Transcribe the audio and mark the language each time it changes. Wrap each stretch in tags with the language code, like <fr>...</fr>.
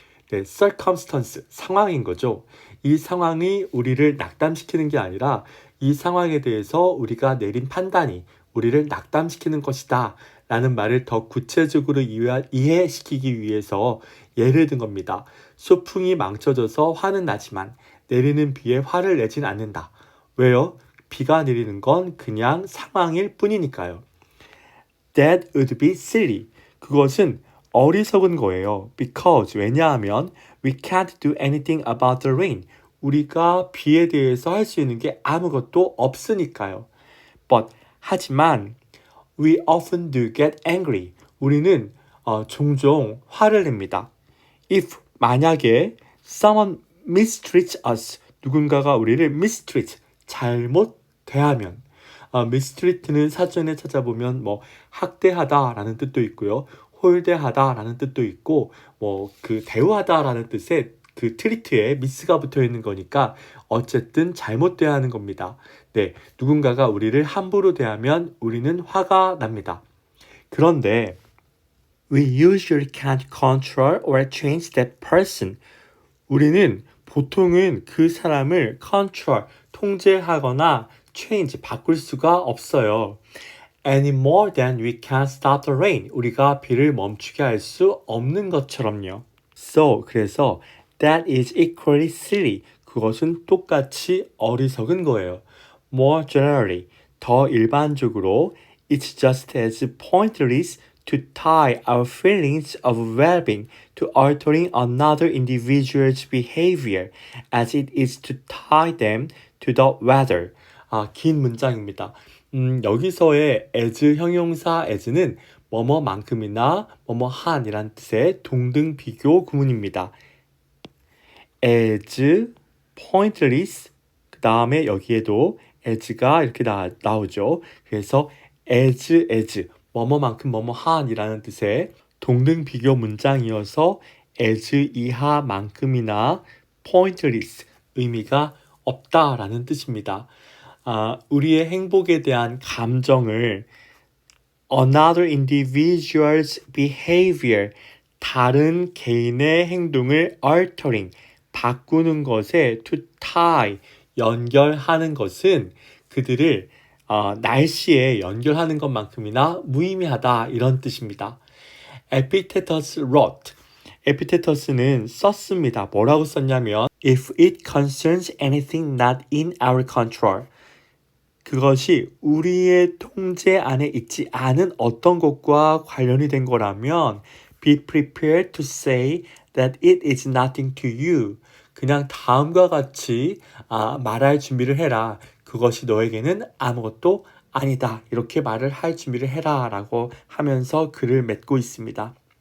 <ko>네, circumstance, 상황인 거죠. 이 상황이 우리를 낙담시키는 게 아니라 이 상황에 대해서 우리가 내린 판단이 우리를 낙담시키는 것이다 라는 말을 더 구체적으로 이해시키기 위해서 예를 든 겁니다. 소풍이 망쳐져서 화는 나지만 내리는 비에 화를 내진 않는다. 왜요? 비가 내리는 건 그냥 상황일 뿐이니까요.</ko> <en>That would be silly.</en> <ko>그것은 어리석은 거예요.</ko> <en>Because</en> <ko>왜냐하면</ko> <en>we can't do anything about the rain.</en> <ko>우리가 비에 대해서 할 수 있는 게 아무것도 없으니까요.</ko> <en>But</en> <ko>하지만</ko> <en>we often do get angry.</en> <ko>우리는 종종 화를 냅니다.</ko> <en>If</en> <ko>만약에</ko> <en>someone mistreats us.</en> <ko>누군가가 우리를 mistreat, 잘못 대하면 mistreat는 사전에 찾아보면 학대하다라는 뜻도 있고요. 홀대하다라는 뜻도 있고 그 대우하다라는 뜻의 그 트리트에 미스가 붙어 있는 거니까 어쨌든 잘못 대하는 겁니다. 네, 누군가가 우리를 함부로 대하면 우리는 화가 납니다. 그런데</ko> <en>we usually can't control or change that person.</en> <ko>우리는 보통은 그 사람을 control, 통제하거나 change, 바꿀 수가 없어요.</ko> <en>Any more than we can stop the rain.</en> <ko>우리가 비를 멈추게 할 수 없는 것처럼요.</ko> <en>So,</en> <ko>그래서</ko> <en>that is equally silly.</en> <ko>그것은 똑같이 어리석은 거예요.</ko> <en>More generally,</en> <ko>더 일반적으로,</ko> <en>it's just as pointless to tie our feelings of well-being to altering another individual's behavior as it is to tie them to the weather.</en> <ko>긴 문장입니다. 여기서의 as 형용사 as는 뭐뭐만큼이나 뭐뭐한이란 뜻의 동등 비교 구문입니다. as, pointless, 그 다음에 여기에도 as가 이렇게 나오죠. 그래서 as, 뭐뭐만큼 뭐뭐한이라는 뜻의 동등 비교 문장이어서 as 이하만큼이나 pointless, 의미가 없다라는 뜻입니다. 우리의 행복에 대한 감정을</ko> <en>another individual's behavior,</en> <ko>다른 개인의 행동을 altering, 바꾸는 것에 to tie, 연결하는 것은 그들을 날씨에 연결하는 것만큼이나 무의미하다 이런 뜻입니다.</ko> <en>Epictetus wrote.</en> <ko>Epictetus는 썼습니다. 뭐라고 썼냐면</ko> <en>If it concerns anything not in our control.</en> <ko>그것이 우리의 통제 안에 있지 않은 어떤 것과 관련이 된 거라면</ko> <en>be prepared to say that it is nothing to you.</en> <ko>그냥 다음과 같이 말할 준비를 해라. 그것이 너에게는 아무것도 아니다. 이렇게 말을 할 준비를 해라 라고 하면서 글을 맺고 있습니다.</ko>